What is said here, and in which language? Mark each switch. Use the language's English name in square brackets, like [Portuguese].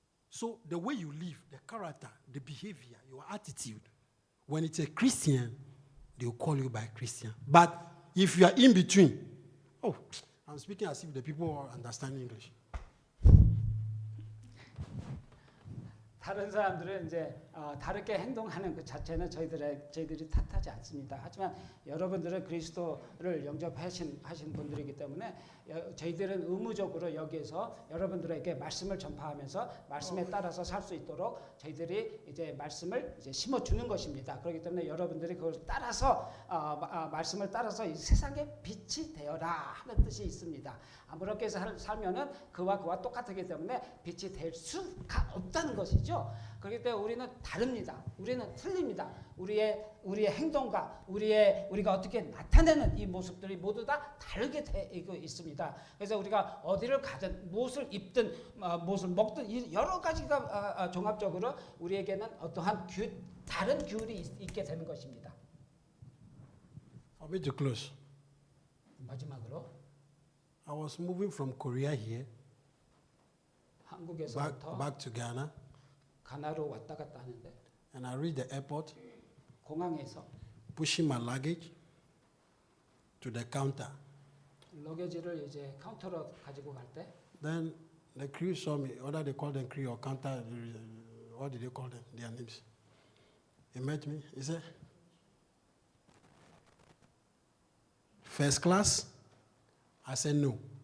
[English] So the way you live, the character, the behavior, your attitude. When it's a Christian, they'll call you by Christian. But if you are in between, I'm speaking as if the people understand English. [Korean] 다른 사람들은 이제 다르게 행동하는 그 자체는 저희들이 탓하지 않습니다. 하지만 여러분들은 그리스도를 영접하신 분들이기 때문에 저희들은 의무적으로 여기에서 여러분들에게 말씀을 전파하면서 말씀에 따라서 살 수 있도록 저희들이 이제 말씀을 이제 심어 주는 것입니다. 그렇기 때문에 여러분들이 그걸 따라서 말씀을 따라서 이 세상에 빛이 되어라 하는 뜻이 있습니다. 아무렇게 살면은 그와 똑같기 때문에 빛이 될 수가 없다는 것이죠. 그렇기 때문에 우리는 다릅니다. 우리는 틀립니다. 우리의 행동과 우리가 어떻게 나타내는 이 모습들이 모두 다 다르게 되어 있습니다. 그래서 우리가 어디를 가든 무엇을 입든 무엇을 먹든 여러 가지가 종합적으로 우리에게는 어떠한 다른 규율이 있게 되는 것입니다. [English] I'll be to close. [Korean] 마지막으로 [English] I was moving from Korea here [Korean] 한국에서부터 [English] back to Ghana, [Korean] 가나로 왔다 갔다 하는데 [English] and I reached the airport, [Korean] 공항에서 [English] pushing my luggage to the counter. [Korean] 러게지를 이제 카운터로 가지고 갈 때 [English] Then the crew saw me, whether they call them crew or counter, what did they call them? Their names. He met me. He said, "First class?" I said, "No."